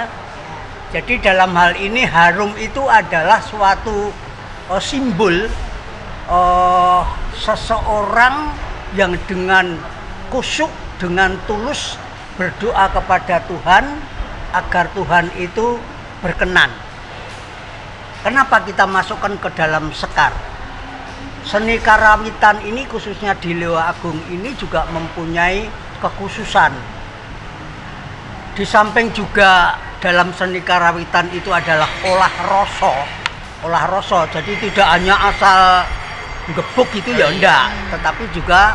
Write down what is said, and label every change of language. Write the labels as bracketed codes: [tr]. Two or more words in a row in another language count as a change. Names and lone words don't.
[id] Jadi dalam hal ini harum itu adalah suatu simbol seseorang yang dengan khusyuk, dengan tulus berdoa kepada Tuhan agar Tuhan itu berkenan. Kenapa kita masukkan ke dalam sekar? Seni karawitan ini khususnya di Lewa Agung ini juga mempunyai kekhususan. Di samping juga dalam seni karawitan itu adalah olah rasa. Jadi tidak hanya asal gebuk gitu ya enggak, tetapi juga